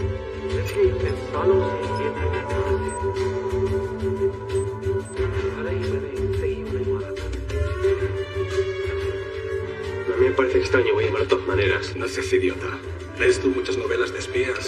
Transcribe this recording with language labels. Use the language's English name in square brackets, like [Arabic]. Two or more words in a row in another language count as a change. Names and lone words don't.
[Hindi] इतने सालों से ये मैंने कहा है। अरे ये [Spanish] extraño, voy a llamar de todas maneras. No seas idiota. ¿Lees tú muchas novelas de espías?